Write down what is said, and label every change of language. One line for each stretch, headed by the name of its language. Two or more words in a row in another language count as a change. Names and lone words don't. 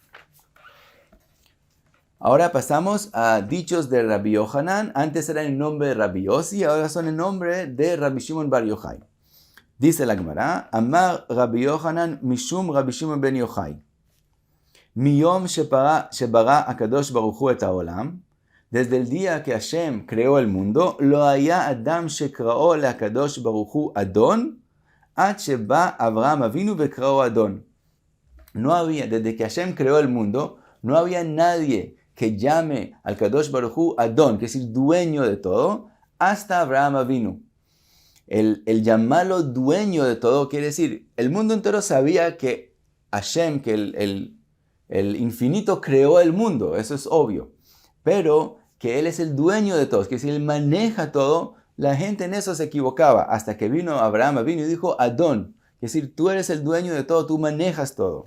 Spanish: Ahora pasamos a dichos de Rabbi Yohanan. Antes eran el nombre de Rabbi Yossi, ahora son el nombre de Rabbi Shimon Bar Yochai. Dice la Gemara,
Hebrew: אמר רבי יוחנן משום רבי שמעון בן יוחאי. מיום שברא הקדוש ברוך הוא את העולם,
Spanish: desde el día que Hashem creó el mundo,
Hebrew: לא היה אדם שקראו ל הקדוש ברוך הוא אדון עד שבא אברהם אבינו וקראו אדון.
Spanish: No había, desde que Hashem creó el mundo, no había nadie que llame al
Hebrew: קדוש ברוך הוא
Spanish: Adon, que es decir, dueño de todo, hasta Avraham Avinu. El llamarlo dueño de todo quiere decir, el mundo entero sabía que Hashem, que el infinito creó el mundo, eso es obvio, pero que Él es el dueño de todo, que si Él maneja todo, la gente en eso se equivocaba, hasta que vino Avraham Avinu y dijo Adon, es decir, tú eres el dueño de todo, tú manejas todo.